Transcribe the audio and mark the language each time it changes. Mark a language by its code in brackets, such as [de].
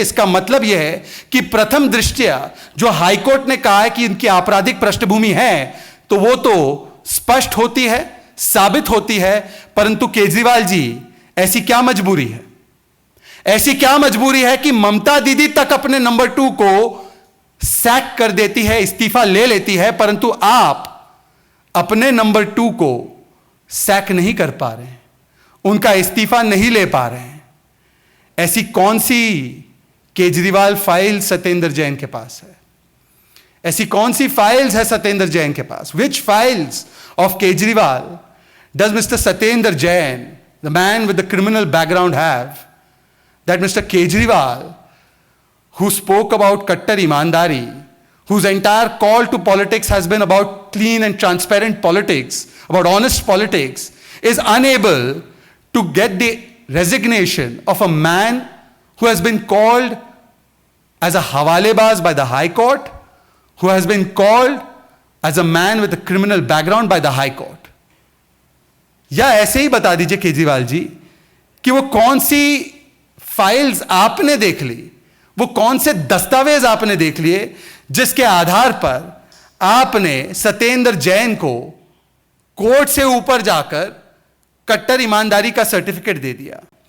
[hi] इसका मतलब यह है कि प्रथम दृष्टया जो हाईकोर्ट ने कहा है कि इनकी आपराधिक पृष्ठभूमि है तो वो तो स्पष्ट होती है, साबित होती है, परंतु केजरीवाल जी ऐसी क्या मजबूरी है, ऐसी क्या मजबूरी है कि ममता दीदी तक अपने नंबर 2 को सैक कर देती है, इस्तीफा ले लेती है, परंतु आप अपने नंबर 2 को सैक नहीं कर पा रहे हैं, उनका इस्तीफा नहीं ले पा रहे हैं। ऐसी कौन सी केजरीवाल फाइल सत्येंद्र जैन के पास है? ऐसी कौन सी फाइल्स है सत्येंद्र जैन के पास? [en] Which files of Kejriwal does mister Satyendra Jain, the man with the criminal background, have that mister Kejriwal, who spoke about Kattar Imandari, whose entire call to politics has been about clean and transparent politics, about honest politics, is unable to get the resignation of a man who has been called as a hawalebaz by the High Court, who has been called as a man with a criminal background by the High Court. [hi] या ऐसे ही बता दीजिए केजरीवाल जी कि वो कौन सी files आपने देख ली, वो कौन से दस्तावेज आपने देख लिए जिसके आधार पर आपने सत्येंद्र जैन को कोर्ट से ऊपर जाकर कट्टर ईमानदारी का सर्टिफिकेट दे दिया।